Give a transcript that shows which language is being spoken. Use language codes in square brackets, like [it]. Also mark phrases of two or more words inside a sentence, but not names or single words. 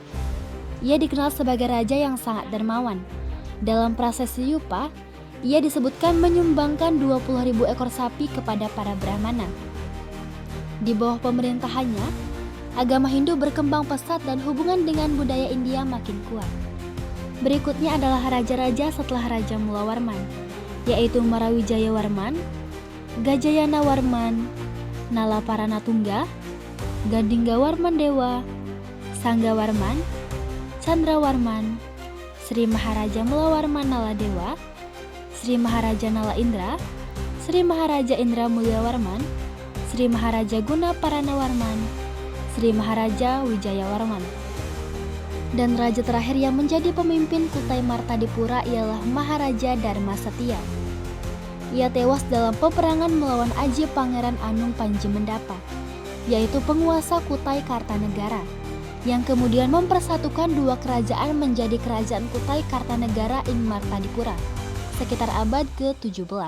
[id] Ia dikenal sebagai raja yang sangat dermawan. Dalam prasasti Yupa, ia disebutkan menyumbangkan 20.000 ekor sapi kepada para Brahmana. Di bawah pemerintahannya, agama Hindu berkembang pesat dan hubungan dengan budaya India makin kuat. Berikutnya adalah raja-raja setelah Raja Mulawarman, yaitu Marawijayawarman, Gajayana-warman, Nalaparanatungga, Gadinggawarman Dewa, Sanggawarman, Candrawarman, Sri Maharaja Mulawarman Naladewa, Sri Maharaja Nala Indra, Sri Maharaja Indra Mulyawarman, Sri Maharaja Gunaparanawarman, Sri Maharaja Wijayawarman. Dan raja terakhir yang menjadi pemimpin Kutai Martadipura ialah Maharaja Dharma Setia. Ia tewas dalam peperangan melawan Aji Pangeran Anung Panjimendapa, yaitu penguasa Kutai Kartanegara, yang kemudian mempersatukan dua kerajaan menjadi Kerajaan Kutai Kartanegara ing Martadipura, sekitar abad ke-17.